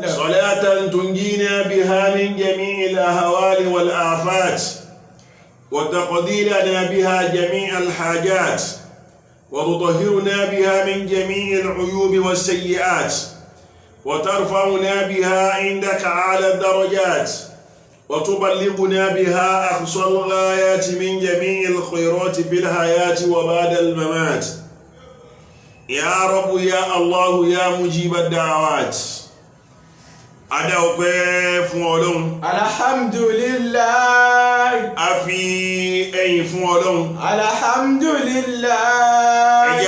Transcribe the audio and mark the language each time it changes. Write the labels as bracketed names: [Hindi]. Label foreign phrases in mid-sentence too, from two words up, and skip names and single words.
[Arabic] صلاة تنجينا بها من جميع الأهوال والآفات وتقضي لنا بها جميع الحاجات وتطهرنا بها من جميع العيوب والسيئات وترفعنا بها عندك أعلى الدرجات وتبلغنا بها أقصى الغايات من جميع الخيرات في الحياة وبعد الممات. يا رب يا الله يا مجيب الدعوات. [Yoruba] Adá ọpẹ́ fún Ọlọ́run. Alhamdulillah. A fi ẹyìn fún Ọlọ́run. Alhamdulillah.